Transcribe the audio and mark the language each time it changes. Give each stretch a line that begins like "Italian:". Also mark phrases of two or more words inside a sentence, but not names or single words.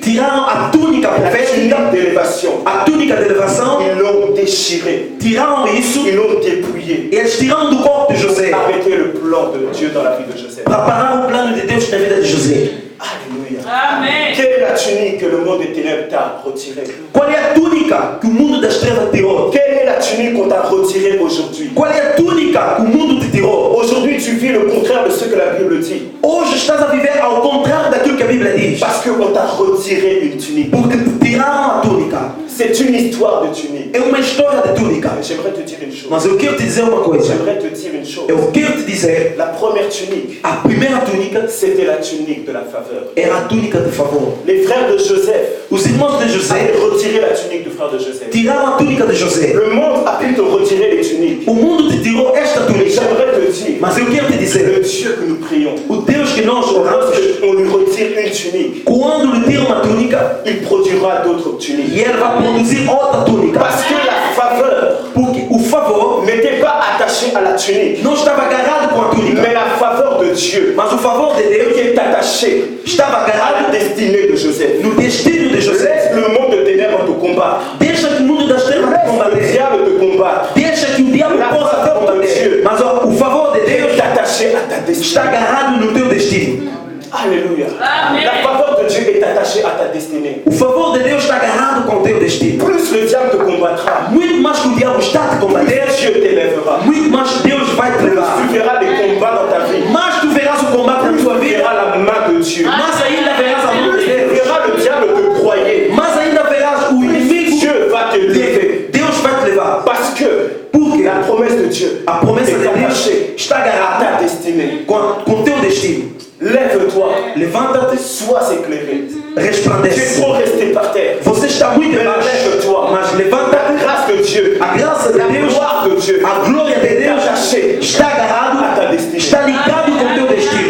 Portuguese: tiraram a túnica
French: la
Portuguese: profética,
French: tunique d'élévation,
Portuguese: a túnica de elevação,
French: ils l'ont déchirée,
Portuguese: tiraram isso,
French: ils l'ont dépouillée.
Portuguese: e eles tiraram do corpo de José
French: Arrêtez le plan de Dieu dans la vie de Joseph.
Portuguese: para parar o plano de Deus na vida de José.
French: Alléluia. Amen. Quelle est la tunique que le monde des ténèbres t'a retirée?
Portuguese: Qual é a túnica que o mundo das trevas tirou?
French: Quelle est la tunique qu'on t'a retirée aujourd'hui?
Portuguese: Qual é a túnica que o mundo te tirou?
French: Aujourd'hui, tu vis le contraire de ce que la Bible dit.
Portuguese: Hoje estás a viver ao contrário daquilo que a Bíblia diz.
French: Parce qu'on t'a retiré une tunique.
Portuguese: Porque te tiraram a túnica.
French: C'est une histoire de tunique.
Portuguese: É uma história de túnica.
French: J'aimerais te dire une chose.
Portuguese: Mas eu quero te dizer uma coisa.
French: J'aimerais te dire une chose.
Portuguese: Eu quero te dizer,
French: La première tunique,
Portuguese: a primeira túnica
French: c'était la tunique de la faveur.
Portuguese: era a túnica de favor.
French: Les frères de Joseph
Portuguese: Os irmãos de
French: avaient
Portuguese: José
French: retiré la tunique du frère de Joseph.
Portuguese: tiraram a túnica de José.
French: Le monde a pu te retirer les tuniques.
Portuguese: O mundo te tirou esta
French: Mais
Portuguese: túnica.
French: j'aimerais te dire,
Portuguese: Mas eu quero te
French: le
Portuguese: dizer,
French: Dieu que nous prions,
Portuguese: o Deus que nós oramos,
French: lorsqu'on lui retire une tunique,
Portuguese: quando lhe tira uma túnica,
French: il produira d'autres tuniques.
Portuguese: e ele vai produzir outra túnica.
French: Parce que la faveur
Portuguese: Porque o favor
French: n'était pas attaché à la tunique,
Portuguese: não estava agarrado com a túnica,
French: mais la faveur de Dieu
Portuguese: mas o favor de Deus
French: qui est attaché
Portuguese: estava
French: à la
Portuguese: agarrado
French: destinée de Joseph.
Portuguese: no destino de José.
French: Laisse le monde de ténèbres te combattre.
Portuguese: Deixa que o mundo das trevas te
French: Laisse le
Portuguese: combater.
French: diable te combattre.
Portuguese: Deixa que o diabo
French: La
Portuguese: possa te
French: faveur de
Portuguese: combater.
French: Dieu.
Portuguese: Mas ó, o favor de Deus
French: Est attaché à ta
Portuguese: está
French: destinée.
Portuguese: agarrado no teu destino.
French: Alléluia. Amen. La faveur de Dieu est attachée à ta destinée.
Portuguese: O favor de Deus está agarrado com o teu destino.
French: Plus le diable te combattra,
Portuguese: Muito mais que o diabo está a te
French: plus
Portuguese: combater,
French: Dieu t'élèvera.
Portuguese: muito mais Deus vai te
French: Plus
Portuguese: levar.
French: tu verras des combats dans ta vie.
Portuguese: Mais tu verás o combate na
French: Plus
Portuguese: tua
French: tu
Portuguese: vida.
French: verras la main de Dieu.
Portuguese: Mas ainda verás a mão de
French: Plus tu
Portuguese: Deus.
French: verras le diable te broyer.
Portuguese: Mas ainda verás o inimigo.
French: Dieu va te lever.
Portuguese: Deus vai te levar.
French: Parce que
Portuguese: Porque
French: la promesse de Dieu
Portuguese: a promessa
French: est
Portuguese: de Deus
French: attachée
Portuguese: está
French: à
Portuguese: agarrada
French: ta destinée.
Portuguese: com o teu destino.
French: Lève-toi.
Portuguese: Levanta-te,
French: Sois éclairé. Tu es
Portuguese: resplandece.
French: trop resté par terre.
Portuguese: Você está muito
French: Mais
Portuguese: embaixo,
French: lève-toi.
Portuguese: mas
French: La
Portuguese: levanta-te.
French: grâce de Dieu,
Portuguese: A graça de
French: la
Portuguese: Deus,
French: gloire de Dieu
Portuguese: a glória de
French: est
Portuguese: Deus
French: attachée
Portuguese: está agarrado,
French: à ta destinée.
Portuguese: está ligado com o teu destino.